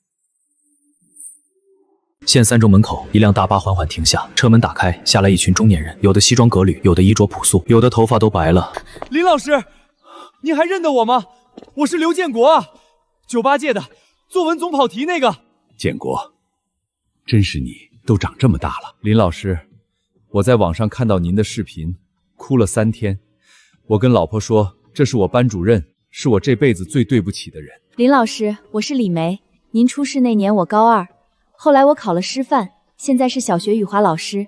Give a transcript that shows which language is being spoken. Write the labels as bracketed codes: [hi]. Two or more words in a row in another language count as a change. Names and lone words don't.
[zh] 縣3中門口，一輛大巴緩緩停下，車門打開，下來一群中年人，有的西裝革履，有的衣着樸素，有的頭髮都白了。林老師，你還認得我嗎？我是劉建國啊，98屆的，作文總跑題那個。建國，真是你，都長這麼大了。林老師，我在網上看到您的視頻，哭了3天。我跟老婆說，這是我班主任，是我這輩子最對不起的人。林老師，我是李梅，您出事那年我高2，後來我考了師範，現在是小學語華老師。